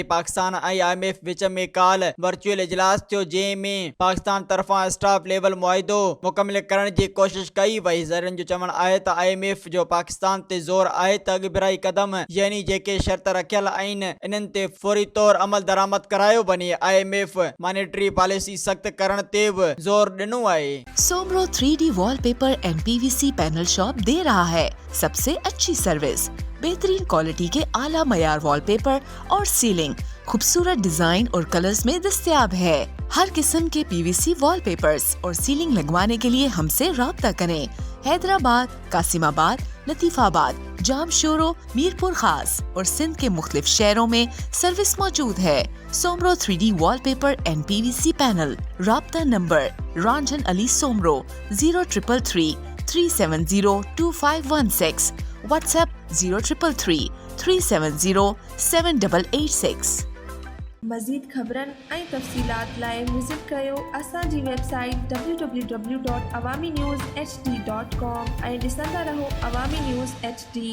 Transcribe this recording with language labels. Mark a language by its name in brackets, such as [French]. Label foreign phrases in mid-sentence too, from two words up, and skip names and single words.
[Sindhi] पाकिस्तान ऐं IMF विच में काल वर्चुअल इजलास थियो, जंहिं में पाकिस्तान तरफ़ां [English] staff level [Sindhi] मुआहिदो मुकमिल करण जी कोशिश कई वई। ज़रियनि जो चवणु आहे त IMF जो पाकिस्तान ते ज़ोर आहे त अॻिभराई क़दम यानी जेके शर्त रखियल आहिनि इन्हनि ते फौरी तौर अमल दरामद करायो वञे। IMF [English] monetary policy [Sindhi] सख़्त करण ते बि ज़ोर ॾिनो आहे। [Urdu] سومرو 3D وال پیپر اینڈ PVC پینل شاپ دے رہا ہے سب سے اچھی سروس، بہترین کوالٹی کے اعلیٰ معیار وال پیپر اور سیلنگ خوبصورت ڈیزائن اور کلرز میں دستیاب ہے. ہر قسم کے PVC وال پیپرز اور سیلنگ لگوانے کے لیے ہم سے رابطہ کریں. حیدرآباد، قاسم آباد، لطیف آباد، جامشورو، میرپور خاص اور سندھ کے مختلف شہروں میں سروس موجود ہے. سومرو 3D وال پیپر اینڈ PVC پینل۔ رابطہ نمبر رنجن علی سومرو 0333 370 2516، واٹس ایپ 0333 370 7886. [Sindhi] मज़ीद ख़बरनि ऐं तफ़सीलात लाइ विज़िट कयो असांजी वेबसाइट www.awamiNewsHD.com ऐं ॾिसंदा रहो अवामी न्यूज़ HD।